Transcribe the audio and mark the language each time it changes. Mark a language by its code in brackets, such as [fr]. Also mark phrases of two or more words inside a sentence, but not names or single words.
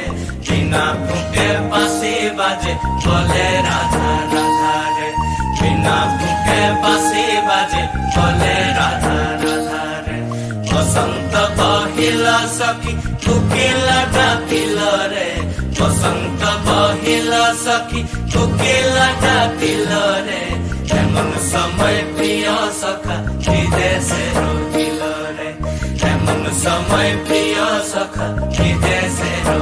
[hi] बिना फूके बांसी बाजे बोले राधा राधा रे, बिना फूके बांसी बाजे बोले राधा राधा रे। [bn] বসন্ত বহিলা সখী কোকিলা ডাকিল রে, বসন্ত বহিলা সখী কোকিলা ডাকিল রে। এমন সময় প্রিয় সখা বিদেশে রহিল রে, এমন সময় প্রিয় সখা বিদেশে